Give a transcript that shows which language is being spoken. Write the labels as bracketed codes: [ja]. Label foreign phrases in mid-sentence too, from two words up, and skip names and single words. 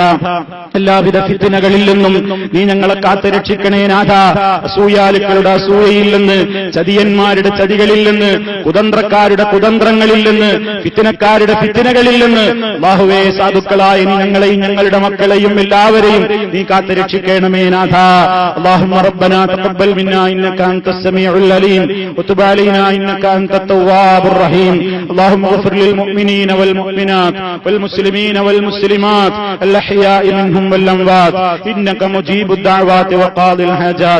[ml] എല്ലാവിധ ഫിത്നകളിൽ നിന്നും നീ ഞങ്ങളെ കാത്തു രക്ഷിക്കണേ നാഥ. അസൂയാലുക്കളുടെ അസൂയയിൽ നിന്ന്, ചതിയന്മാരുടെ ചതികളിൽ നിന്ന്, കുതന്ത്രക്കാരുടെ കുതന്ത്രങ്ങളിൽ നിന്ന്, ഫിത്നക്കാരുടെ ഫിത്നകളിൽ നിന്ന് അല്ലാഹുവേ, സാധുക്കളായ നീ ഞങ്ങളെയും ഞങ്ങളുടെ മക്കളെയും എല്ലാവരെയും നീ കാത്തു രക്ഷിക്കണമേ നാഥ. [ar] اللهم ربنا تقبل منا إنك أنت السميع العليم وتب علينا إنك أنت التواب الرحيم. اللهم اغفر للمؤمنين والمؤمنات والمسلمين والمسلمات الأحياء منهم والأموات إنك مجيب الدعوات وقاضي الحاجات.